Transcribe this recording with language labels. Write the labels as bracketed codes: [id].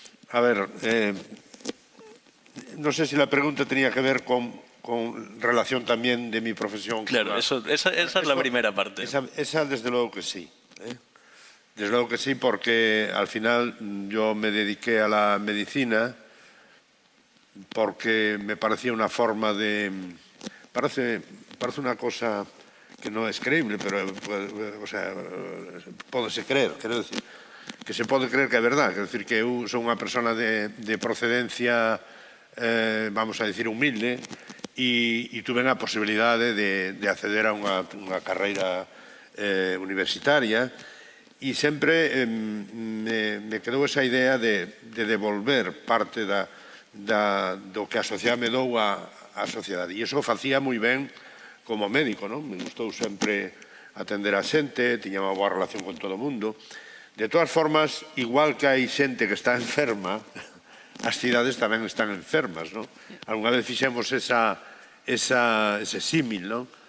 [es] A ver, no sé si la pregunta tenía que ver con relación también de mi profesión. Claro, esa es la primera parte. Esa desde luego que sí. Desde luego que sí, porque al final yo me dediqué a la medicina porque me parecía una forma de... Parece una cosa que no es creíble, pero o sea, [gl] pódese creer, quero decir, que se pode creer que é verdad, quero decir que eu son unha persona de procedencia, vamos a decir, humilde, e tuve a posibilidade de acceder a unha carreira universitaria. E sempre me quedou esa idea de devolver parte do que a sociedade me dou á sociedade. E iso facía moi ben como médico, non? Me gustou sempre atender a xente, tiña unha boa relación con todo o mundo. De todas formas, igual que hai xente que está enferma, as cidades tamén están enfermas, non? Alguna vez fixemos ese símil, non?